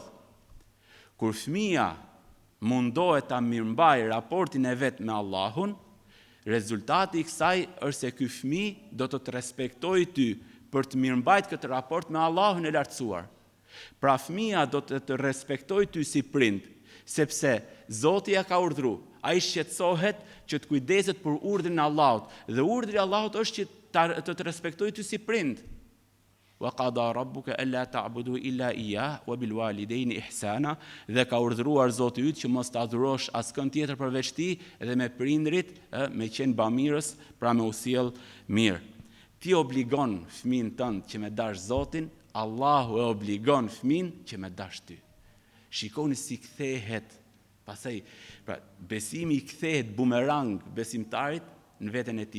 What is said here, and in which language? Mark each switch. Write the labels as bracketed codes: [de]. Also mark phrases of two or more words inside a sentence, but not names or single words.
[sq] Kur fëmia mundohet ta mirëmbajë raportin e vet me Allahun, rezultati i kësaj është se ky fëmijë do të respektojë ty për të mirëmbajtur këtë raport me Allahun e lartësuar. Pra fëmia do të respektojë ty si prind, sepse Zoti ja ka urdhëruar. Ai shqetësohet që të kujdeset për urdhrin e Allahut, dhe urdhri i Allahut është që të respektojë ty si prind. [ar] وقضى ربك ألا تعبدوا إلا إياه وبالوالدين إحسانا, [sq] dhe ka urdhëruar Zoti yt që mos ta adhurosh askën tjetër përveç tij, dhe me prindrit me qenë bamirës, pra me u sjell mirë. Ti obligon fëmin tënd që me dash Zotin, Allahu e obligon fëmin që me dash ty. Shikoni si kthehet, pastaj pra besimi i kthehet bumerang besimtarit në veten e tij.